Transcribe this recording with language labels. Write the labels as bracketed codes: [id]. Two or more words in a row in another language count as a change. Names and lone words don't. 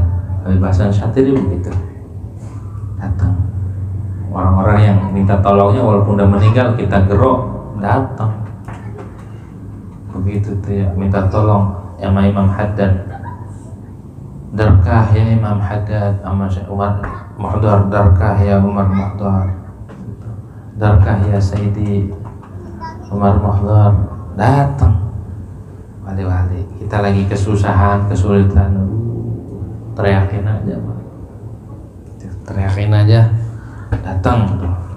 [id] Habib Hasan Syatiri begitu, datang. Orang-orang yang minta tolongnya walaupun udah meninggal, kita gerok, datang. Begitu tuh ya, minta tolong sama Imam Haddad, darkah ya Imam Haddad, sama Umar Muhdar, darkah ya Umar Muhdar, darkah ya Sayyidi Umar Muhdar. Datang wali-wali, kita lagi kesusahan, kesulitan, teriakin aja, teriakin aja, datang tuh.